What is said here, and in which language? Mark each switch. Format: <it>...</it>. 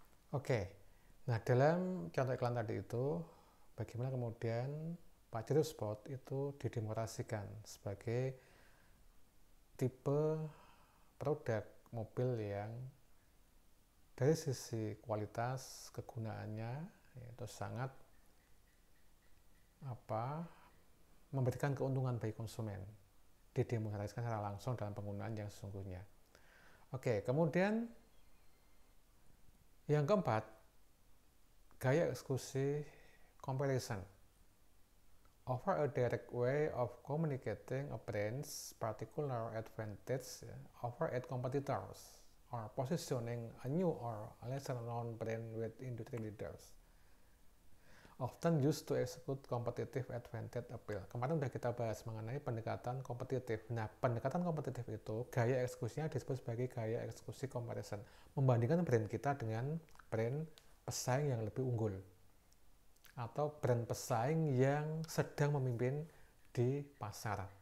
<id>Oke, nah dalam contoh iklan tadi itu, bagaimana kemudian Pajero Sport itu didemonstrasikan sebagai tipe produk mobil yang dari sisi kualitas kegunaannya itu sangat memberikan keuntungan bagi konsumen, didemonstrasikan secara langsung dalam penggunaan yang sesungguhnya. Oke, kemudian yang keempat, gaya eksekusi comparison.</id> <en>Offer a direct way of communicating a brand's particular advantage over its competitors, or positioning a new or lesser known brand with industry leaders. often used to execute competitive advantage appeal.</en> <id>Kemarin udah kita bahas mengenai pendekatan kompetitif. Nah, pendekatan kompetitif itu gaya eksekusinya disebut sebagai gaya eksekusi comparison. Membandingkan brand kita dengan brand pesaing yang lebih unggul atau brand pesaing yang sedang memimpin di pasar.</id>